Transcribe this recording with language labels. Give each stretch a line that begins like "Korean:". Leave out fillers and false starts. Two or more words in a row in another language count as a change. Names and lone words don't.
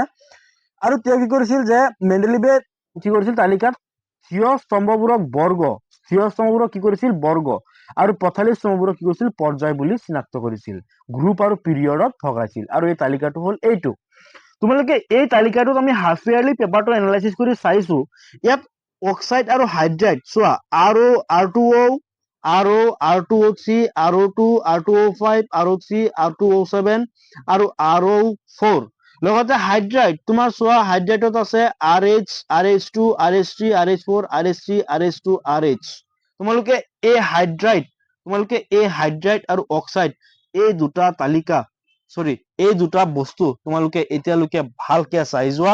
Assamese: আৰু তেওঁ কি কৰিছিল, যে মেণ্ডেলিভে কি কৰিছিল, তালিকাত থিয় স্তম্ভবোৰক বৰ্গ, থিয় স্তম্ভবোৰক কি কৰিছিল, বৰ্গ, আৰু পথালি স্তম্ভবোৰক কি কৰিছিল, পৰ্যায় বুলি চিনাক্ত কৰিছিল, গ্ৰুপ আৰু পিৰিয়ডত ভগাইছিল, আৰু এই তালিকাটো হল এইটো। তোমালোকে এই তালিকাটোত আমি হাফ ইয়াৰলি পেপাৰটো এনালাইচিছ কৰি চাইছো, ইয়াত অক্সাইড আৰু হাইড্ৰাইড চোৱা, R2O, R2O3, R2O2, R2O5, R2O3, R2O7 আৰু RO4, লগতে হাইড্ৰাইড তোমাৰ চোৱা, হাইড্ৰাইডত আছে RH, RH2, RH3, RH4, RH3, RH2, RH। তোমালোকে এই হাইড্ৰাইড আৰু অক্সাইড, এই দুটা তালিকা, এই দুটা বস্তু তোমালোকে এতিয়ালৈকে ভালকে চাই যোৱা।